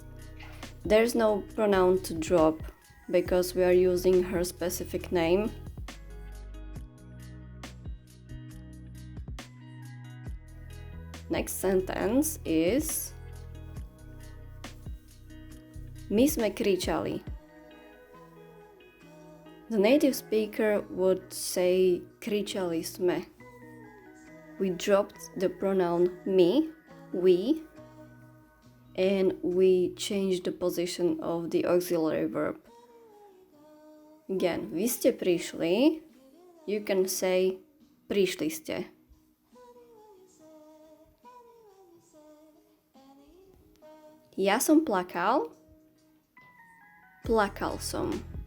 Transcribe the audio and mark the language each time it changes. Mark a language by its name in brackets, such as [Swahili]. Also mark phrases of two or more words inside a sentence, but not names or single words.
[English] There's no pronoun to drop because we are using her specific name. Next sentence is [Slovak] My sme kričali. [English] The native speaker would say [Slovak] kričali sme. [English] We dropped the pronoun me, we, and we changed the position of the auxiliary verb. Again, [Slovak] vy ste prišli, [English] you can say [Slovak] prišli ste. Ja som plakal, plakal som.